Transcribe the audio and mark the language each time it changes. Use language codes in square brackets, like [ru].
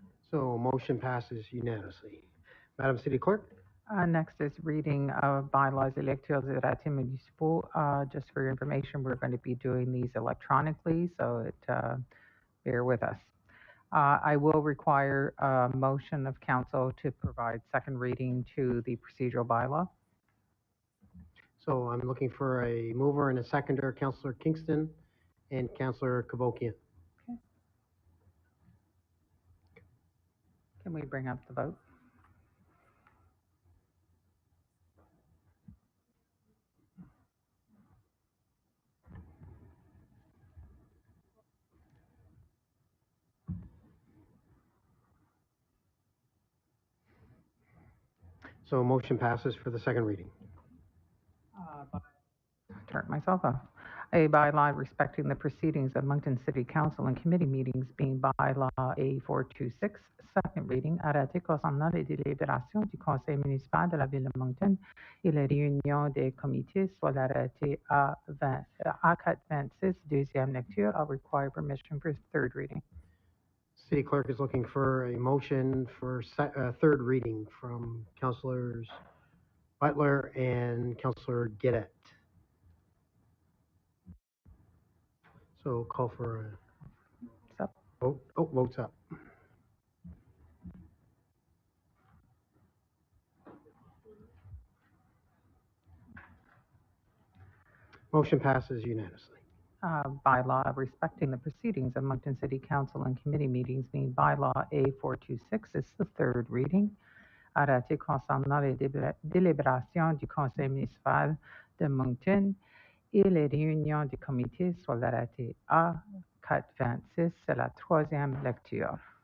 [en] So motion passes unanimously. Madam City Clerk? Next is reading of bylaws [fr] électeurs et ratés municipaux. [en] Just for your information, we're going to be doing these electronically, so bear with us. I will require a motion of council to provide second reading to the procedural bylaw. So I'm looking for a mover and a seconder, Councillor Kingston and Councillor Kavokian. Can we bring up the vote? So motion passes for the second reading. Turn myself off. A bylaw respecting the proceedings of Moncton City Council and committee meetings being bylaw A426, second reading, [fr] arrêté concernant les délibérations du Conseil municipal de la ville de Moncton et les réunions des comités soit l'arrêté A426, deuxième lecture. [en] I'll require permission for third reading. City Clerk is looking for a motion for third reading from Councillors Butler and Councillor Guédet. So call for a vote. Oh, vote's up. Motion passes unanimously. Bylaw respecting the proceedings of Moncton City Council and committee meetings being bylaw A426 is the third reading. [fr] Arrêté concernant les délibérations du Conseil municipal de Moncton et les réunions du comité soit l'arrêté A426, c'est la troisième lecture.